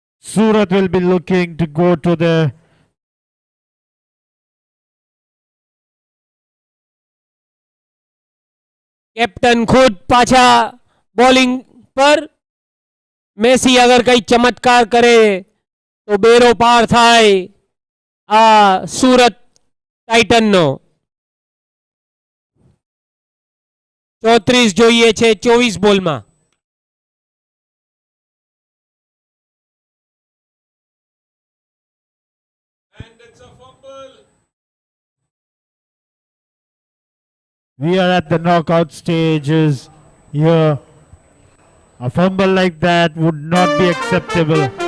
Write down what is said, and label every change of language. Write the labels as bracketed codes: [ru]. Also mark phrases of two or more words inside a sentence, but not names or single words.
[en] Surat will be looking to go to the [gu] કેપ્ટન ખુદ પાછા બોલિંગ પર મેસી અગર કઈ ચમત્કાર કરે તો બેરો પાર થાય આ સુરત ટાઇટનનો 34 જોઈએ છે 24 બોલમાં. [en] We are at the knockout stages here. A fumble like that would not be acceptable.